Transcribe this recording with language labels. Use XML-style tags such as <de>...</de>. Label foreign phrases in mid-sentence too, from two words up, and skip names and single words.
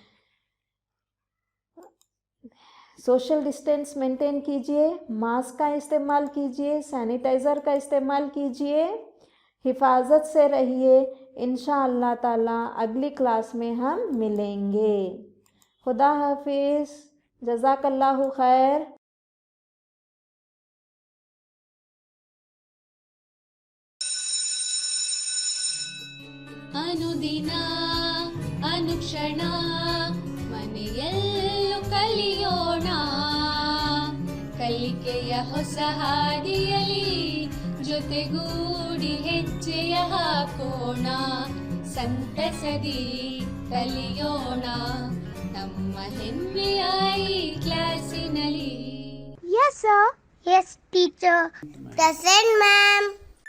<en>social distance maintain</en> <ur>کیجیے، ماسک کا استعمال کیجیے، سینیٹائزر کا استعمال کیجیے، حفاظت سے رہیے۔</ur> <ar>انشاءاللہ تعالیٰ</ar> <ur>اگلی کلاس میں ہم ملیں گے۔ خدا حافظ،</ur> <ar>جزاک اللہ خیر۔</ar> <kn>ಅನುದಿನ ಅನುಕ್ಷಣ ಮನೆಯಲ್ಲೂ ಕಲಿಯೋಣ, ಕಲಿಕೆಯ ಹೊಸ ಹಾದಿಯಲಿ ಜೊತೆಗೂಡಿ ಹೆಜ್ಜೆಯ ಹಾಕೋಣ, ಸಂತಸದಿ ಕಲಿಯೋಣ ನಮ್ಮ ಹೆಮ್ಮೆಯ ಈ ಕ್ಲಾಸಿನಲ್ಲಿ।</kn> <en>Yes, sir. Yes, teacher. Present, ma'am.</en>